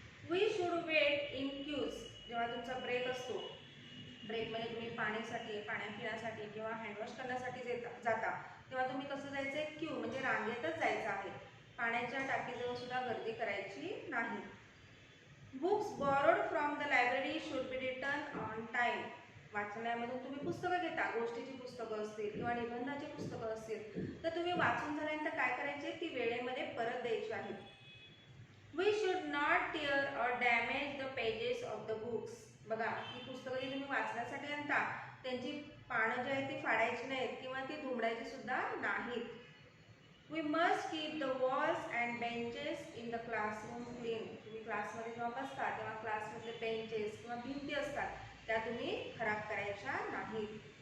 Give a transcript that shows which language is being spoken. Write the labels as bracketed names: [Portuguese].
[English] We should wait in queues. [Marathi] जेव्हा तुमचा break असतो, ब्रेकमध्ये तुम्ही पाण्यासाठी, पाणी पिण्यासाठी किंवा हँडवॉश करण्यासाठी जाता, तेव्हा तुम्ही कसं जायचं आहे? क्यू म्हणजे रांगेतच जायचं आहे. पाण्याच्या टाकीजवळ सुद्धा गर्दी करायची नाही. [English] Books borrowed from the library should be return on time. [Marathi] वाचनालयामधून तुम्ही पुस्तकं घेता, गोष्टीची पुस्तकं असतील किंवा निबंधाची पुस्तकं असतील, तर तुम्ही वाचून झाल्यानंतर काय करायचे? ती वेळेमध्ये परत द्यायची आहेत. [English] We should not tear or damage the pages of the books. [Marathi] बघा, ही पुस्तकं जी तुम्ही वाचण्यासाठी आणता त्यांची पानं जी आहेत ती फाडायची नाहीत किंवा ती दुमडायची सुद्धा नाहीत. [English] We must keep the walls and benches in the classroom clean. [Marathi] तुम्ही क्लासमध्ये जेव्हा बसता तेव्हा क्लासमधले बेंचेस किंवा भिंती असतात त्या तुम्ही खराब करायच्या नाहीत.